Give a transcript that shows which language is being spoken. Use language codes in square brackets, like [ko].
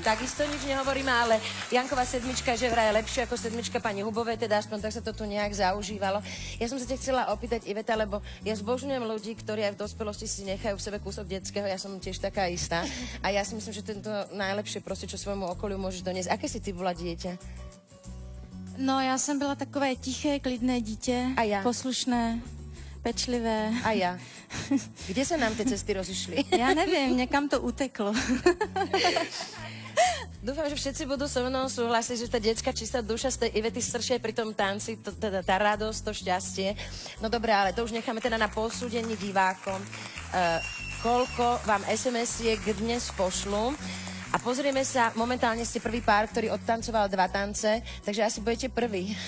[sk] Takisto nič nehovoríme, ale Janková sedmička, že vraj je lepšia ako sedmička pani Hubovej, teda aspoň tak sa to tu nejak zaužívalo. Ja som sa ťa chcela opýtať, Iveta, lebo ja zbožňujem ľudí, ktorí aj v dospelosti si nechajú v sebe kúsok detského, ja som tiež taká istá. A ja si myslím, že tento najlepšie proste, čo svojmu okoliu môžeš doniesť. Aké si ty bola dieťa? [cs] No, já jsem byla takové tiché, klidné dítě. [sk] A ja? [cs] Poslušné, pečlivé. [sk] A ja? Kde sa nám tie cesty rozišli? [cs] Já nevím, někam to uteklo. [sk] Dúfam, že všetci budú so mnou súhlasiť, že tá detská čistá duša z tej Ivety stršie pri tom tanci, teda tá radosť, to šťastie. No dobré, ale to už necháme teda na posúdení divákom. Koľko vám SMS-iek dnes pošlu? A pozrieme sa, momentálne ste prvý pár, ktorý odtancoval 2 tance, takže asi budete prvý.